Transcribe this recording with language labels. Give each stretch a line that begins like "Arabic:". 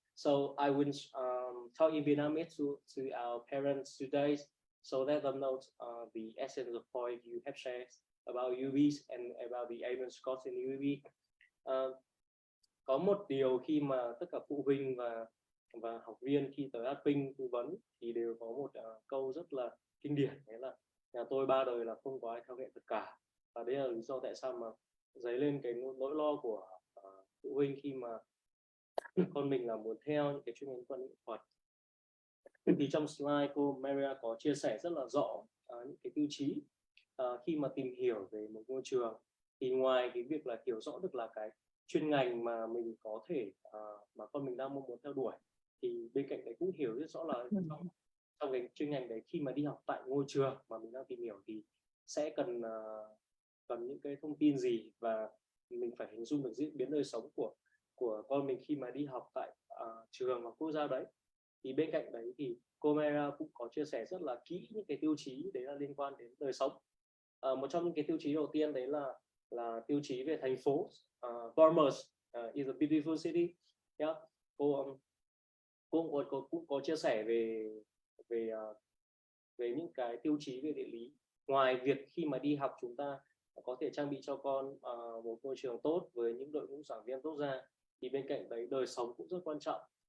English: So I will talk in Vietnamese to our parents today, so let them know the essence of the point you have shared about UBs and about the aiming scores in UB.
Vietnamese: Có một điều khi mà tất cả phụ huynh và học viên khi tới Artpink tư vấn thì đều có một câu rất là kinh điển, đấy là nhà tôi 3 đời là không có ai theo nghệ thuật cả. Và đấy là lý do tại sao mà dấy lên cái nỗi lo của phụ huynh khi mà con mình là muốn theo những cái chuyên ngành văn nghệ thuật. Thì trong slide cô Maria có chia sẻ rất là rõ những cái tiêu chí khi mà tìm hiểu về một ngôi trường, thì ngoài cái việc là hiểu rõ được là cái chuyên ngành mà mình có thể mà con mình đang mong muốn theo đuổi, thì bên cạnh đấy cũng hiểu rất rõ là trong cái chuyên ngành đấy khi mà đi học tại ngôi trường mà mình đang tìm hiểu thì sẽ cần những cái thông tin gì, và mình phải hình dung được diễn biến đời sống của con mình khi mà đi học tại trường hoặc quốc gia đấy. Thì bên cạnh đấy thì cô Maria cũng có chia sẻ rất là kỹ những cái tiêu chí đấy là liên quan đến đời sống. Một trong những cái tiêu chí đầu tiên đấy là là tiêu chí về thành phố.
English: Bournemouth is a beautiful city. Yeah.
Vietnamese: Cô cũng có chia sẻ về những cái tiêu chí về địa lý. Ngoài việc khi mà đi học chúng ta có thể trang bị cho con một môi trường tốt với những đội ngũ giảng viên tốt ra, thì bên cạnh đấy đời sống cũng rất quan trọng.